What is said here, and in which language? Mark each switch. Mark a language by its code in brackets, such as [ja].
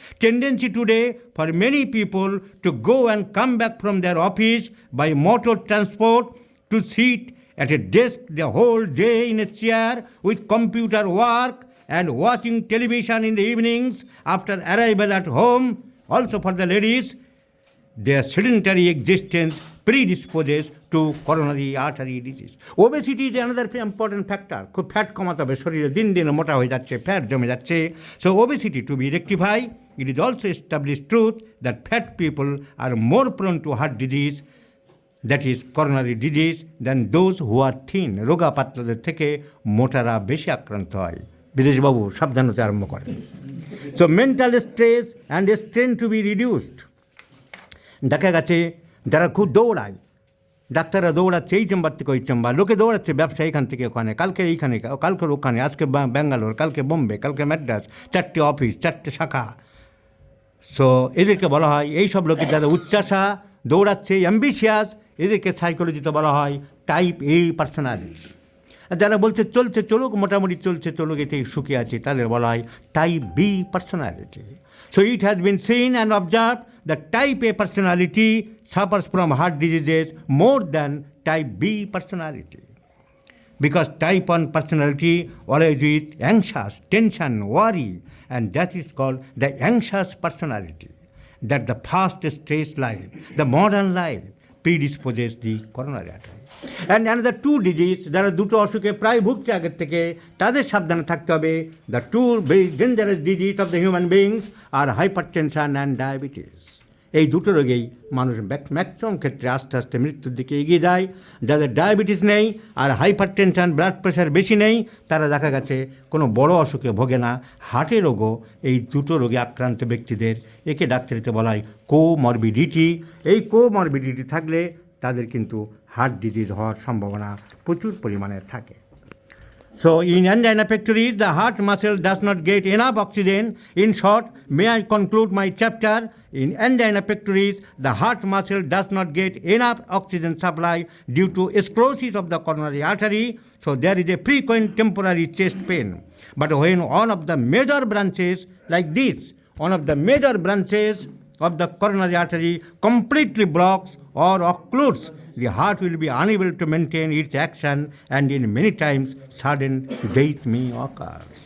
[en] Tendency today for many people to go and come back from their office by motor transport, to sit at a desk the whole day in a chair with computer work and watching television in the evenings after arrival at home. Also for the ladies, their sedentary existence predisposes to coronary artery disease. Obesity is another important factor. [bn] খুব fat কমাতে হবে, শরীরে দিন দিন মোটা হয়ে যাচ্ছে, fat জমে যাচ্ছে। [en] So obesity to be rectified, it is also established truth that fat people are more prone to heart disease, that is coronary disease, than those who are thin. [bn] রোগা পাতলাদের থেকে মোটারা বেশি আক্রান্ত হয়। বিদেশবাবু সাবধানতা আরম্ভ করেন। [en] So mental stress and strain to be reduced. [bn] দেখা গেছে যারা খুব দৌড়ায়, ডাক্তাররা দৌড়াচ্ছে এই চেম্বার থেকে ওই চেম্বার, লোকে দৌড়াচ্ছে ব্যবসা এখান থেকে ওখানে, কালকে এইখানে, কালকের ওখানে, আজকে ব্যাঙ্গালোর, কালকে বোম্বে, কালকে ম্যাড্রাস, 4টে অফিস, 4টে শাখা। সো এদেরকে বলা হয়, এই সব লোকের যারা উচ্চাসা, দৌড়াচ্ছে, অ্যাম্বিশিয়াস, এদেরকে সাইকোলজিতে বলা হয় টাইপ এ পার্সোনালিটি। যারা বলছে চলছে চলুক, মোটামুটি চলছে চলুক, এতেই সুখী আছে, তাদের বলা হয় type B personality. [en] So it has been seen and observed that type A personality suffers from heart diseases more than type B personality. Because type 1 personality always is anxious, tension, worry, and that is called the anxious personality. That the fast stress life, the modern life, predisposes the coronary artery. And another two disease, [bn] যারা দুটো অসুখে প্রায় ভুগছে আগের থেকে, তাদের সাবধানে থাকতে হবে। [en] The two very dangerous disease of the human beings are hypertension and diabetes. [bn] এই দুটো রোগেই মানুষ ম্যাক্সিমাম ক্ষেত্রে আস্তে আস্তে মৃত্যুর দিকে এগিয়ে যায়। যাদের ডায়াবেটিস নেই আর হাইপারটেনশন, ব্লাড প্রেশার বেশি নেই, তারা দেখা গেছে কোনো বড় অসুখে ভোগে না। হার্টের রোগও এই দুটো রোগে আক্রান্ত ব্যক্তিদের, একে ডাক্তারিতে বলা হয় কোমরবিডিটি। এই কোমরবিডিটি থাকলে তাদের কিন্তু হার্ট ডিজিজ হওয়ার সম্ভাবনা প্রচুর পরিমাণে থাকে। [en] So in angina pectoris, the heart muscle does not get enough oxygen. In short, may I conclude my chapter? In angina pectoris, the heart muscle does not get enough oxygen supply due to sclerosis of the coronary artery. So there is a frequent temporary chest pain. But when one of the major branches like this, one of the major branches of the coronary artery completely blocks or occludes, the heart will be unable to maintain its action, and in many times sudden death may occur.